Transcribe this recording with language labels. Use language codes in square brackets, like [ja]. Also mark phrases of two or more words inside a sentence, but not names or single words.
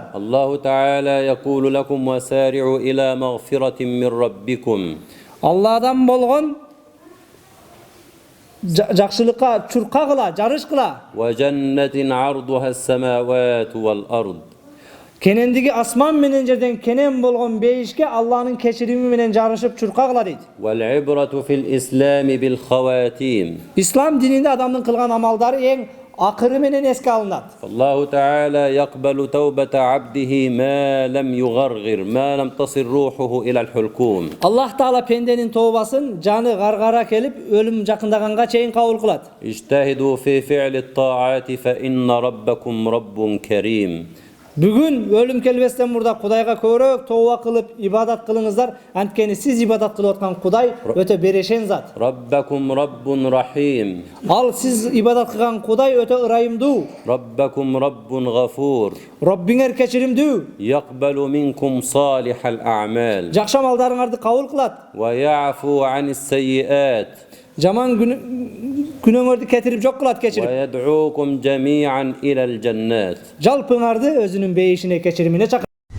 [ar] الله تعالى يقول لكم وسارعوا إلى مغفرة من ربكم. [ky] Алладан болгон жакшылыкка чурка кыла, жарыш кыла. [ar] وجنة عرضها السماوات والأرض. [ky] Кенендиги асман менен жерден кенен болгон бейишке Алланын кечирими менен жарышып чурка кыла дейт. [ar] والعبرة في الإسلام بالخواتيم. [ky] Ислам дининде адамдын кылган амалдары эң акыры менен эске алынат. [ar] الله تعالى يقبل توبة عبده ما لم يغرغر ما لم تصل روحه إلى الحلقوم. [ky] Аллах таала пенденин тообасын жаны гаргара келип өлүм жакындаганга чейин кабыл кылат. [ar] اجتهدوا في فعل الطاعات فإن ربكم رب كريم. [ky] Бүгүн өлүм келбестен мурда Кудайга көбүрөөк тооба кылып ибадат кылыңыздар. Анткени сиз ибадат кылып аткан Кудай өтө берешен зат. [ar] ربكم رب رحيم. [ky] Ал сиз ибадат кылган Кудай өтө ырайымдуу. [ar] ربكم رب غفور. [ky] Роббиңер кечиримдүү. [ar] يقبل منكم صالح الأعمال. [ky] Жакшы амалдарыңарды кабыл кылат. [ar] ويعفو عن السيئات. [ky] Жаман күнөөңөрдү кетирип жок кылат, кечирип. [ar] ويدعوكم جميعا إلى الجنات. [ky] Жалпыңарды өзүнүн бейишине, кечиримине чакырат.